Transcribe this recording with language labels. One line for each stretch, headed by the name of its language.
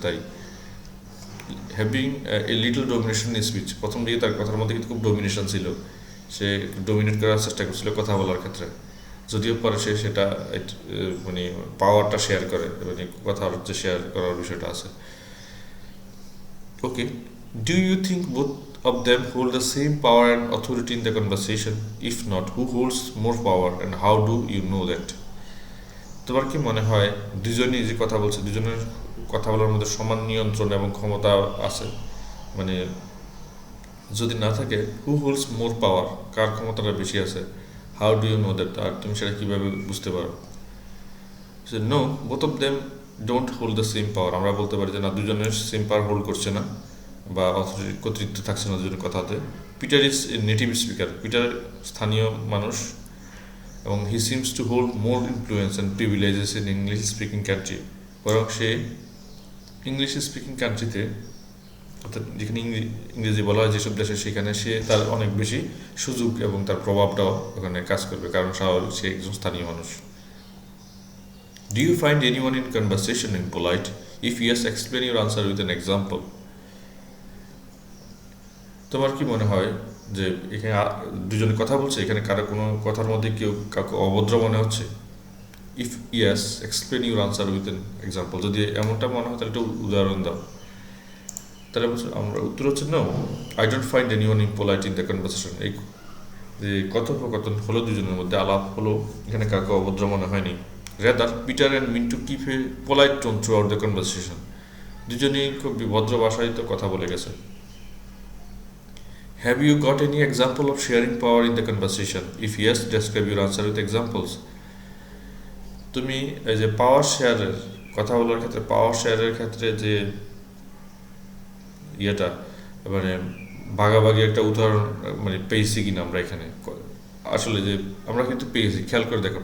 Bangla: তাই
English: having a little domination in speech,
Bangla: প্রথম দিকে তার কথার মধ্যে কিন্তু খুব ডমিনেশন ছিল, সে ডমিনেট করার চেষ্টা করছিল কথা বলার ক্ষেত্রে, যদিও পরে সে সেটা মানে পাওয়ারটা শেয়ার করে, মানে কথা যে শেয়ার করার বিষয়টা আছে।
English: Okay, do you think both of them hold the same power and authority in the conversation? If not, who holds more power and how do you know that?
Bangla: তোমার কি মনে হয় দুজনই যে কথা বলছে দুজনের কথা বলার মধ্যে সমান নিয়ন্ত্রণ এবং ক্ষমতা আছে? মানে যদি না থাকে,
English: who holds more power,
Bangla: কার ক্ষমতাটা বেশি আছে?
English: how do you know that,
Bangla: আর তুমি সেটা কীভাবে বুঝতে পারো?
English: No, both of them don't hold the same power.
Bangla: আমরা বলতে পারি যে না, দুজনের সেম পাওয়ার হোল্ড করছে না বা কর্তৃত্ব থাকছে না দুজনের কথাতে।
English: Peter is a native speaker, Peter
Bangla: স্থানীয় মানুষ এবং
English: He seems to hold more influence and privileges in English speaking country.
Bangla: বরং সে ইংলিশ স্পিকিং কান্ট্রিতে, অর্থাৎ যেখানে ইংরেজি বলা হয় যেসব দেশে, সেখানে সে তার অনেক বেশি সুযোগ এবং তার প্রভাবটাও ওখানে কাজ করবে, কারণ সে একজন স্থানীয় মানুষ।
English: Do you find anyone in conversation impolite? If yes, explain your answer with an example.
Bangla: তোমার কি মনে হয় যে এখানে দুজনে কথা বলছে, এখানে কারো কোনো কথার মধ্যে কেউ কাউকে অভদ্র মনে হচ্ছে?
English: If yes, explain your answer with an example.
Bangla: যদি এমনটা মনে হয় তাহলে একটু উদাহরণ দাও। তাহলে আমরা উত্তর হচ্ছে
English: No, I don't find anyone impolite in the conversation.
Bangla: এই যে কথোপকথন হলো দুজনের মধ্যে, আলাপ হলো, এখানে কাউকে অভদ্র মনে হয়নি।
English: Rather, Peter and Mintu keep a polite tone throughout the conversation.
Bangla: দুজনেই খুব ভদ্র ভাষায় তো কথা বলে গেছে।
English: Have you got any example of sharing power in the conversation? If yes, describe your answer with examples.
Bangla: তুমি এই যে পাওয়ার শেয়ারের কথা বলার ক্ষেত্রে, পাওয়ার শেয়ারের ক্ষেত্রে যে ইয়েটা মানে ভাগাভাগি একটা উদাহরণ মানে পেয়েছি কিনা আমরা এখানে, আসলে যে আমরা কিন্তু পেয়েছি, খেয়াল করে দেখো।